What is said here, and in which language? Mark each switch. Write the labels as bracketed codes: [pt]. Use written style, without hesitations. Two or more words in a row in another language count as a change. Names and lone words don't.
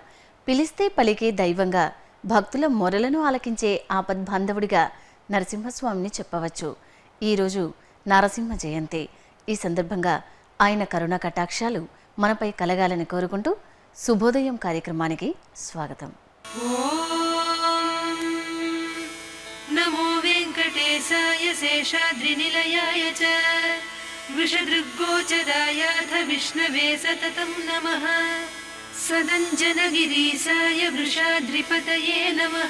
[te] పిలిస్తే పలికే దైవంగా, భక్తుల మొరలను ఆలకించే ఆపద్బాంధవుడిగా నరసింహస్వామిని చెప్పవచ్చు. ఈరోజు నారసింహ జయంతి. ఈ సందర్భంగా ఆయన కరుణ కటాక్షాలు మనపై కలగాలని కోరుకుంటూ శుభోదయం కార్యక్రమానికి స్వాగతం. [sa] नमो वेंकटेशाय शेषाद्रिनिलयाय च वृषदृग्गोचरायाथ विष्णवे सततं नमः. सदञ्जनगिरीशाय वृषाद्रिपतये नमः.